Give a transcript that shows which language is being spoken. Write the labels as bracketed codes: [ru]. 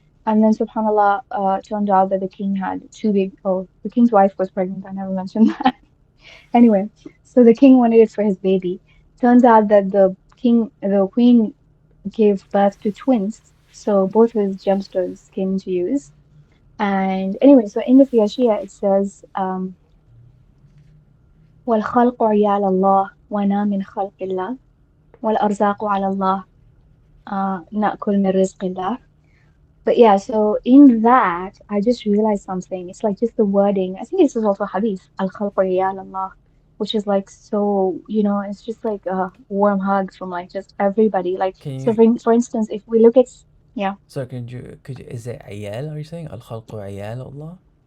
[en] And then subhanallah, turned out that the king had the king's wife was pregnant. I never mentioned that. Anyway, so the king wanted it for his baby. Turns out that the queen gave birth to twins, so both his gemstones came into use. And anyway, so in the Fiyashia it says, [ar] وَالْخَلْقُ عِيَالَ اللَّهِ وَأَنَا مِنْ خَلْقِ اللَّهِ وَالْأَرْزَاقُ عَلَى اللَّهِ نَأْكُلْ مِنْ رِزْقِ اللَّهِ. [en] But yeah, so in that, I just realized something. It's like just the wording. I think this is also hadith, al-khalqu [ar] عِيَالَ اللَّهِ, [en] which is like so, it's just like a warm hug from like just everybody. Like, Can so you for instance, if we look at, yeah, so could you is it عيال, are you saying [ar] الخلق عيال الله?